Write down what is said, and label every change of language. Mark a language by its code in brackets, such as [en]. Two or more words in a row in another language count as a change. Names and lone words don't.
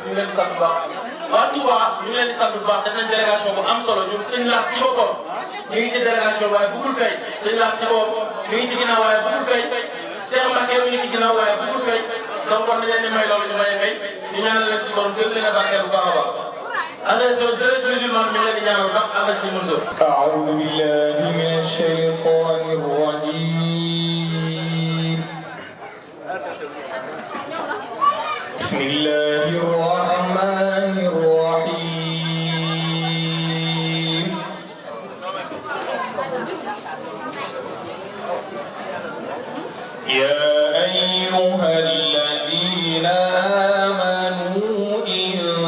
[wo] ñu ngi leen di sant bu baax waa Touba ñu ngi leen di sant bu baax def nañ délégation bu am solo ñun sëñ Laat ci boppam ñu ngi ci délégation waaye bëggul feeñ sëñ Laat ci boppam ñu ngi ci ginnaaw waaye bëggul feeñ Cheikh Mbacké ñu ngi ci ginnaaw waaye bëggul feeñ donc kon dañ leen di may loolu ñu may feeñ ñu ñaanal leen ci borom gën leen a barkeel bu baax a baax [fr] attention jeunesse musulmane [wo] ñu ngi leen di ñaanal baax am na ci mën [ar] أعوذ بالله من الشيطان الرجيم بسم الله الرحمن الرحيم يا أيها الذين آمنوا إن